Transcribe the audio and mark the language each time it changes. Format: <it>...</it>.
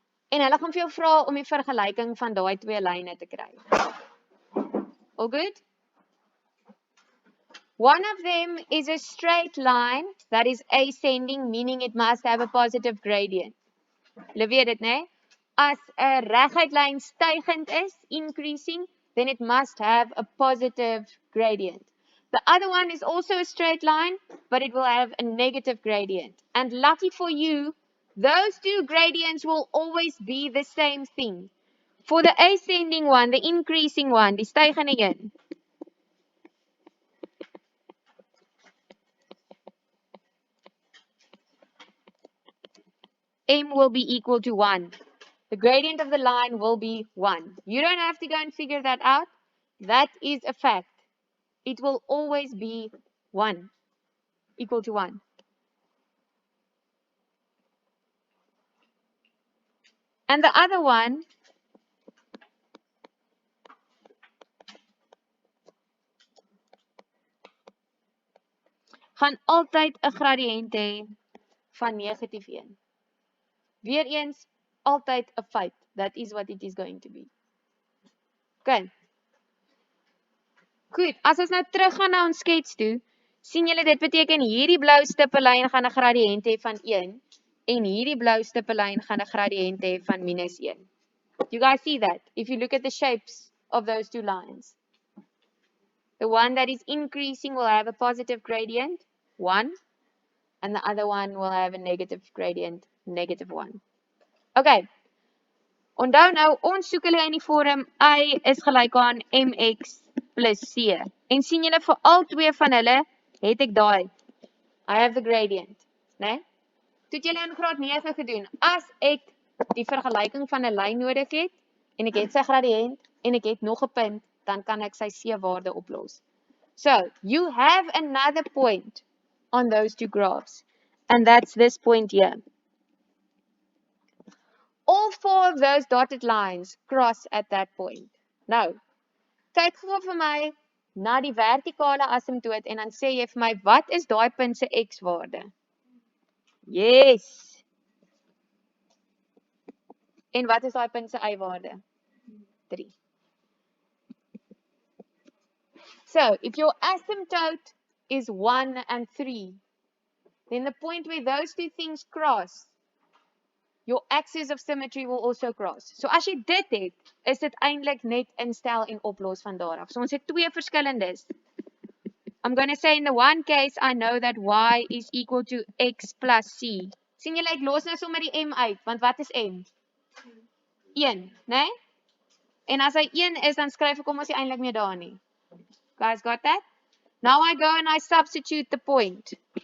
<af>En hulle gaan vir jou vra om die vergelyking van daai twee lyne te kry.</af> <en>All good? One of them is a straight line that is ascending, meaning it must have a positive gradient.</en> <af>Julle weet dit, né? As 'n reguit lyn stygend is,</af> <en>increasing, then it must have a positive gradient. The other one is also a straight line, but it will have a negative gradient. And lucky for you, those two gradients will always be the same thing. For the ascending one, the increasing one,</en> <af>die stygende een,</af> <en>M will be equal to 1. The gradient of the line will be 1. You don't have to go and figure that out. That is a fact. It will always be 1, equal to 1. And the other one</en> <af>gaan altyd 'n gradiënt hê van negatief 1. Weereens altyd 'n feit.</af> <en>That is what it is going to be. Okay.</en> <af>Goed, as ons nou teruggaan na ons skets toe, sien julle dit beteken hierdie blou stippellyn gaan 'n gradiënt hê van 1 en hierdie blou stippellyn gaan 'n gradiënt hê van -1.</af> <en>You guys see that? If you look at the shapes of those two lines. The one that is increasing will have a positive gradient, 1, and the other one will have a negative gradient, -1. Okay.</en> <af>Onthou nou, ons soek hulle in die vorm y is gelyk aan mx plus c. En sien julle vir al twee van hulle het ek daai.</af> <en>I have the gradient,</en> <af>né? Toe het julle in graad 9 gedoen. As ek die vergelyking van 'n lyn nodig het en ek het sy gradiënt en ek het nog 'n punt, dan kan ek sy c-waarde oplos.</af> <en>So, you have another point on those two graphs, and that's this point here. All 4 of those dotted lines cross at that point.</en> <af>Nou, kyk gou vir my na die vertikale asymptoot en dan sê jy vir my, wat is daai punt se x-waarde?</af> <en>Yes!</en> <af>En wat is daai punt se y-waarde? 3.</af> <en>So, if your asymptote is 1 and 3, then the point where those two things cross, your axis of symmetry will also cross.</en> <af>So as jy dit het, is dit eintlik net instel en oplos van daar af. So ons het twee verskillendes.</af> <en>I'm going to say in the one case, I know that y is equal to x plus c.</en> <af>Sien julle, ek los nou sommer die m uit, want wat is m? 1, né? En as hy 1 is, dan skryf ek hom as hy eintlik meer daar nie.</af> <en>Guys, got that? Now I go and I substitute the point.</en>